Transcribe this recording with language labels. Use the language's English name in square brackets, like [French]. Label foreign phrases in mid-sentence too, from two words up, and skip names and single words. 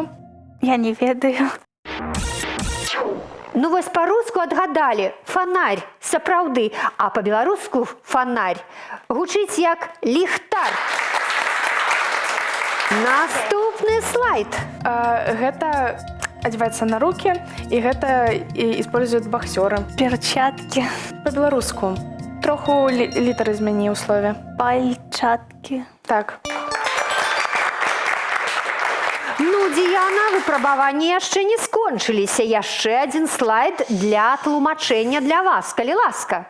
[Belarusian] Я не ведаю. Ну вось па-руску адгадалі. Фонарь, сапраўды. А па-беларуску фонарь гучыць як ліхтар. Наступны слайд. [Russian] Гэта одевается на руки, и гэта используют боксеры. Перчатки. По-беларуску. [Belarusian] Троху літары змяні ў слове. Пальчатки. Так. Ну, Діяна, выпрабаванні яшчэ не скончыліся. Яшчэ адзін слайд для тлумачэння для вас, калі ласка.